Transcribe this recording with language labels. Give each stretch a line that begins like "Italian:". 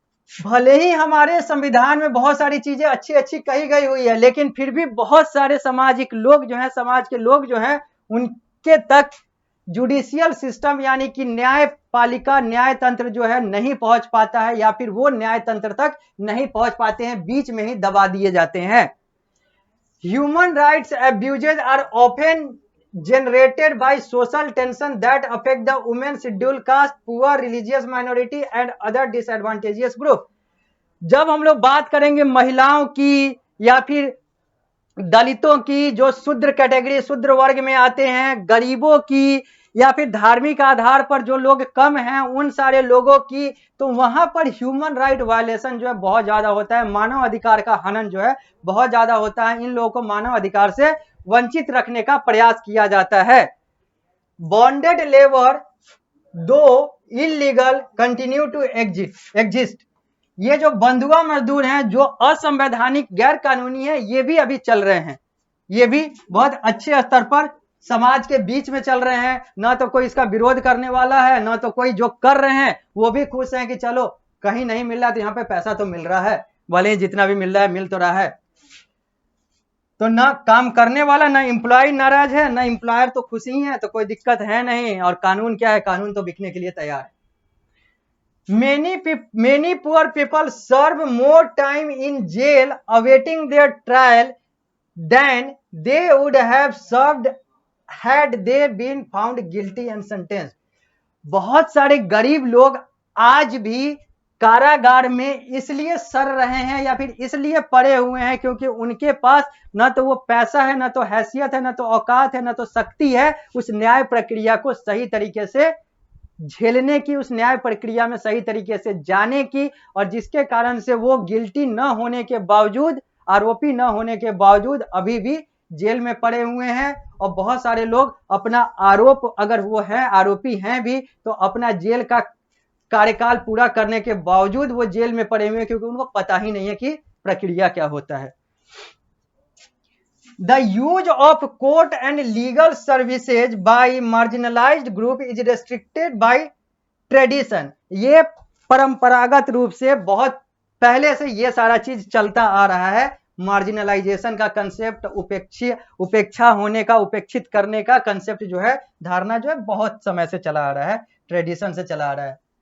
Hindi: भले ही हमारे संविधान में बहुत सारी चीजें अच्छी अच्छी कही गई हुई है, लेकिन फिर भी बहुत सारे सामाजिक लोग जो हैं, समाज के लोग जो हैं, उनके तक जुडिशियल सिस्टम यानी कि न्यायपालिका, न्याय तंत्र जो है नहीं पहुंच पाता है, या फिर वो न्याय तंत्र तक नहीं पहुंच पाते हैं, बीच में ही दबा दिए जाते हैं।
English: Human rights abuses are often generated by social tension that affect the women, scheduled caste, poor, religious minority and other disadvantageous group.
Hindi: जब हम लोग बात करेंगे महिलाओं की या फिर दलितों की, जो शूद्र कैटेगरी शूद्र वर्ग में आते हैं, गरीबों की या फिर धार्मिक आधार पर जो लोग कम हैं उन सारे लोगों की, तो वहां पर ह्यूमन राइट वायलेशन जो है बहुत ज्यादा होता है, मानव अधिकार का हनन जो है बहुत ज्यादा होता है। इन लोगों को मानव अधिकार से वंचित रखने का प्रयास किया जाता है।
English: bonded labour though illegal continue to exist,
Hindi: ये जो बंधुआ मजदूर हैं जो असंवैधानिक गैर कानूनी है, ये भी अभी चल रहे हैं, ये भी बहुत अच्छे स्तर पर समाज के बीच में चल रहे हैं। ना तो कोई इसका विरोध करने वाला है, ना तो कोई जो कर रहे हैं वो भी खुश हैं कि चलो कहीं नहीं मिल रहा तो यहाँ पे पैसा तो मिल रहा है, भले ही जितना भी मिल रहा है मिल तो रहा है। तो ना काम करने वाला, ना एम्प्लॉय नाराज है, ना एम्प्लॉयर तो खुश ही है, तो कोई दिक्कत है नहीं। और कानून क्या है, कानून तो बिकने के लिए तैयार है।
English: Many poor people serve more time in jail awaiting their trial than they would have served had they been found guilty and sentenced.
Hindi: बहुत सारे गरीब लोग आज भी कारागार में इसलिए सड़ रहे हैं या फिर इसलिए पड़े हुए हैं क्योंकि उनके पास ना तो वो पैसा है, ना तो हैसियत है, ना तो औकात है, ना तो शक्ति है उस न्याय प्रक्रिया को सही तरीके से झेलने की, उस न्याय प्रक्रिया में सही तरीके से जाने की, और जिसके कारण से वो गिल्टी न होने के बावजूद, आरोपी न होने के बावजूद अभी भी जेल में पड़े हुए हैं। और बहुत सारे लोग अपना आरोप, अगर वो है आरोपी हैं भी, तो अपना जेल का कार्यकाल पूरा करने के बावजूद वो जेल में पड़े हुए हैं क्योंकि उनको पता ही नहीं है कि प्रक्रिया क्या होता है।
English: The use of court and legal services by marginalized group is restricted by tradition.
Hindi: ये परंपरागत रूप से बहुत पहले से ये सारा चीज चलता आ रहा है। मार्जिनलाइजेशन का कंसेप्ट, उपेक्षा होने का, उपेक्षित करने का कंसेप्ट जो है, धारणा जो है बहुत समय से चला आ रहा है, ट्रेडिशन से चला आ रहा है।